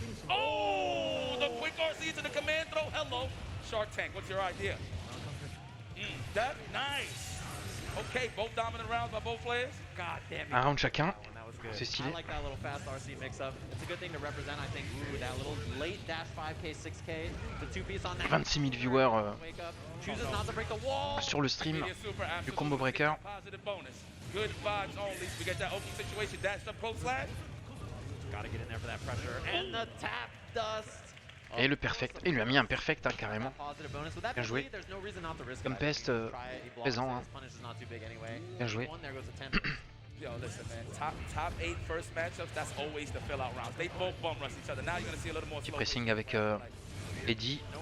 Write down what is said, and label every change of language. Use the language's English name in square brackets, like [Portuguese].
[English] Oh, the quick RC to the command throw. Hello. Shark Tank, what's your idea? That's nice. Okay, both dominant rounds by both players. God damn it. [French] Un round chacun. C'est stylé. [English] I like that little fast RC mix-up. It's a good thing to represent, I think. Ooh, that little late dash 5K, 6K, the two-piece on that. [French] 26 000 viewers [English] Chooses not to break the wall. [French] sur le stream du combo breaker. [English] Good vibes only. We get that open situation. Dash up, close slash. Gotta get in there for that pressure. And the tap dust. [French] Et le perfect. Il lui a mis un perfect, hein, carrément. Bien joué. Tempest, présent. Hein. Bien joué. [English] Yo, listen, man. Top 8 first matchups, that's always the fill-out rounds. They both bum rush each other. Now you're gonna see a little more [French] Petit pressing avec Eddie.